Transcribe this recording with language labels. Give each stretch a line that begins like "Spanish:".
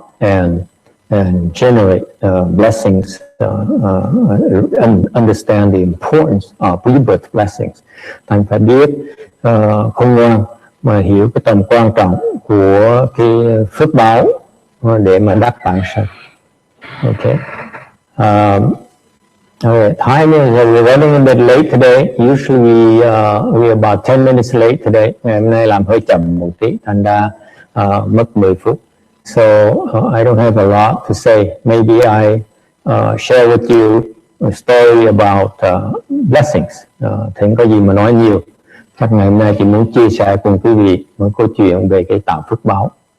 English: and generate blessings, understand the importance of rebirth blessings.
Vietnamese: Thành phải biết khôn ngoan mà hiểu cái tầm quan trọng của cái phước báo để mà đắc bản sanh.
English: Okay. Okay. Time is we're running a bit late today. Usually we're about 10 minutes late today.
Vietnamese: Ngày hôm nay làm hơi chậm một tí, thành ra mất 10 phút.
English: So I don't have a lot to say. Maybe I share with you a story about blessings.
Vietnamese: Thì không có gì mà nói nhiều. Chắc ngày hôm nay chị muốn chia sẻ cùng quý vị một câu chuyện về cái tạo phước báo.